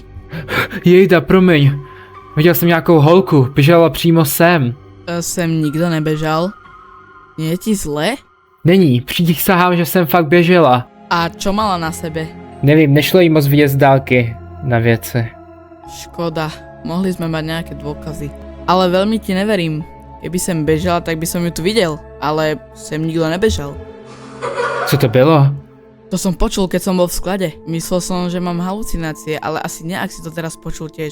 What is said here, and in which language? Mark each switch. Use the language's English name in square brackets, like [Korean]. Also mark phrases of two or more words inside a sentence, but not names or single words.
[Czech] Jejda, promiň. Viděl jsem nějakou holku, běžela přímo sem. Sem nikdo nebežal. [Slovak] Nie je ti zle? [Czech] Není, přísahám, že jsem fakt běžela. [Slovak] A čo mala na sebe? [Czech] Nevím, nešlo jí moc vidět z dálky na věci. [Slovak] Škoda, mohli sme mať nejaké dôkazy. Ale veľmi ti neverím. Keby sem bežala, tak by som ju tu videl. Ale sem nikto nebežal. [Czech] Co to bylo? [Slovak] To som počul, keď som bol v sklade. Myslel som, že mám halucinácie, ale asi nie, ak si to teraz počul tiež.